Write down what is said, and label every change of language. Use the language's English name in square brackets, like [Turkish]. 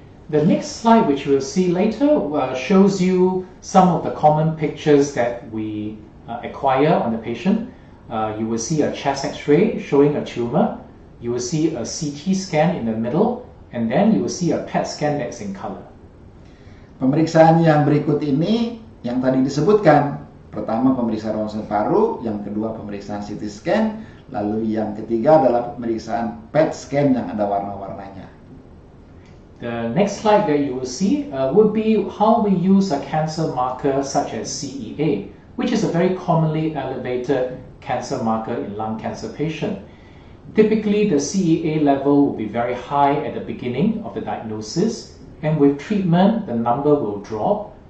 [English] The next slide, which we'll see later, shows you some of the common pictures that we acquire on the patient. You will see a chest X-ray showing a tumor. You will see a CT scan in the middle, and then you will see a PET scan that's in color. [Indonesian] Pemeriksaan yang berikut ini yang tadi disebutkan, pertama pemeriksaan ronsen paru, yang kedua pemeriksaan CT scan, lalu yang ketiga adalah pemeriksaan PET scan yang ada warna-warnanya. [English] The next slide that you will see would be how we use a cancer marker such as CEA, which is a very commonly elevated cancer marker in lung cancer patient. Typically, the CEA level will be very high at the beginning of the diagnosis, and with treatment, the number will drop.